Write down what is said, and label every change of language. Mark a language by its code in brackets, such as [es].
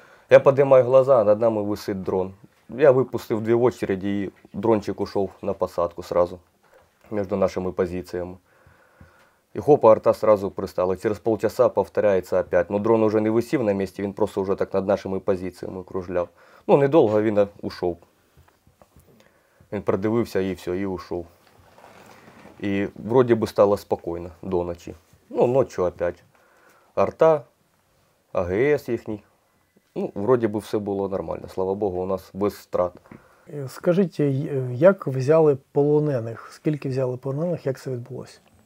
[uk] Я піднімаю глаза, над нами висить дрон. Я випустив 2 очереди і дрончик ушов на посадку сразу між нашими позиціями. І хопа, арта сразу пристала. Через полчаса повторяється опять. Ну, дрон уже не висів на місці, він просто вже так над нашими позиціями кружляв. Ну, недовго він ушов. Він продивився і все, і ушов. [ru] И вроде бы стало спокойно до ночи. Ну, ночью опять. [uk] Арта, АГС їхній. [ru] Ну, вроде бы все [uk] було нормально. Слава Богу, у нас без втрат. Скажіть, як взяли полонених? Скільки взяли полонених, як це відбулося?